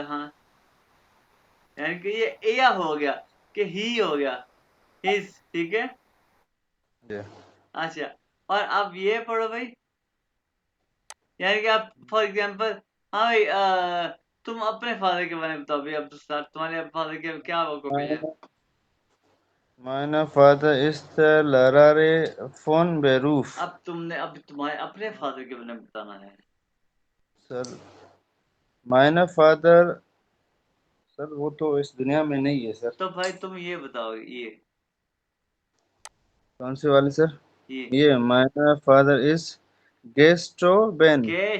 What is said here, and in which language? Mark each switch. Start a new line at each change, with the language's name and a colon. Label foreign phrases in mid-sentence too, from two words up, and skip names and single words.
Hindi: हाँ, यानी कि ये एया हो गया, कि ही हो गया, हिज, ठीक है? जी। अच्छा, और अब ये पढ़ो भाई, यानी कि आप फॉर एग्जांपल, हाँ भाई, तुम अपने फादर के बारे में बताओ भाई। अब तुम्हारे फादर के क्या ऑक्यूपेशन?
German: Mein Vater ist der Lehrer von Beruf.
Hindi: अब तुम्हारे अपने फादर के बारे में बताना है।
German: सर mein Vater,
Hindi: सर वो तो इस दुनिया में नहीं है सर। तो भाई तुम ये बताओ, ये कौन सी वाली सर? ये
German: ये mein
English: Father is
German: Gestorben.